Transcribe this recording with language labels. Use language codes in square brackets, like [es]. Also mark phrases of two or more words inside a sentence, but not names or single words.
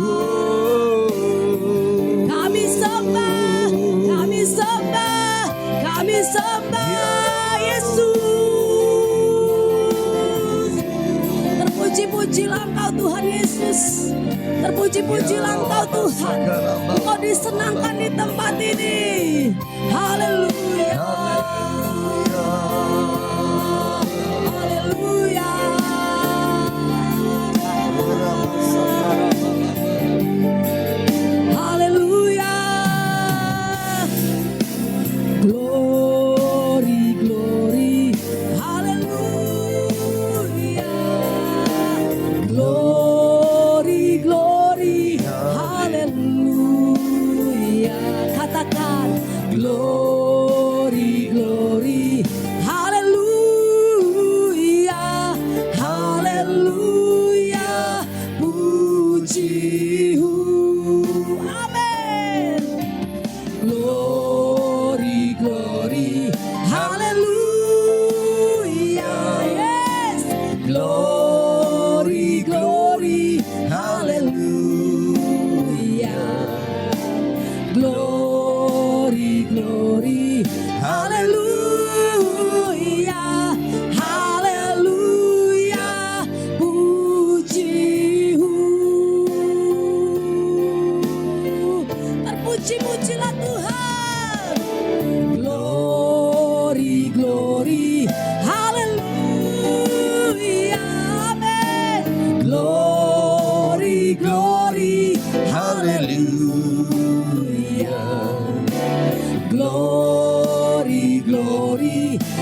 [id] Kami sembah, kami sembah, kami sembah Yesus. Terpuji-pujilah Engkau Tuhan Yesus. Terpuji-pujilah Engkau Tuhan. Engkau disenangkan di tempat ini. Haleluya. Haleluya. Haleluya. [en] Glory, glory. Haleluya. Glory, glory. [id] Haleluya. Katakan [en] glory, glory. [id] Haleluya. Haleluya. Puji. Amin. [en] Glory, glory. [id] Haleluya. Yes. [en] Glory, glory. Haleluya. Glory, glory. [id] Haleluya. Haleluya. Puji. Terpuji-pujilah Tuhan. [en] Glory, glory. Haleluya. Amen. Glory, glory. Haleluya. Glory, glory.